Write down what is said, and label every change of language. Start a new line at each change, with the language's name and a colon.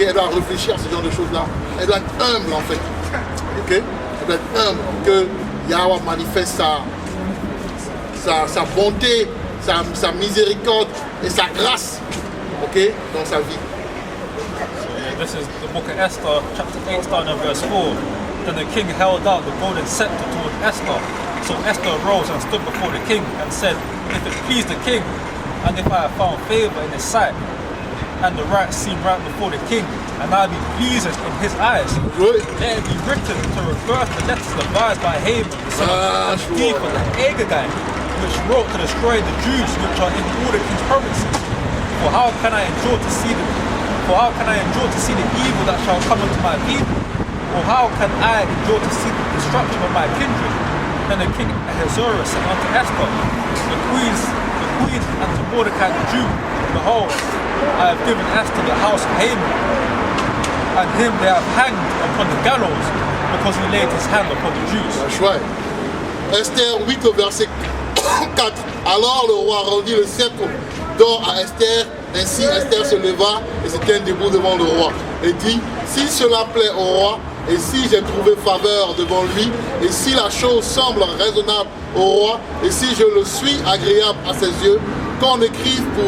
French: Elle doit réfléchir à ce genre de choses-là. Elle doit être humble en fait. Ok? Elle doit être humble que Yahweh manifeste sa bonté, sa miséricorde et sa grâce, ok, dans sa vie.
English: This is the book of Esther, chapter 8, starting at verse 4. Then the king held out the golden scepter toward Esther. So Esther arose and stood before the king and said, if it please the king, and if I have found favor in his sight, and the right seem right before the king, and I be pleased in his eyes, let it be written to reverse the letters devised by Haman, the son of Stephen, the Agagite, which wrote to destroy the Jews which are in all the king's provinces. For how can I endure to see the evil that shall come unto my people? Or how can I endure to see the destruction of my kindred? Then the king Ahasuerus said unto Esther, the queen and to Mordecai the Jew, behold, I have given Esther the house of Haman, and him they have hanged upon the gallows, because he laid his hand upon the Jews. That's right.
French: Esther 8 au verset 4. Alors le roi rendit le sceptre d'or à Esther. Ainsi Esther se leva et se tint debout devant le roi et dit, si cela plaît au roi, et si j'ai trouvé faveur devant lui, et si la chose semble raisonnable au roi, et si je le suis agréable à ses yeux, qu'on écrive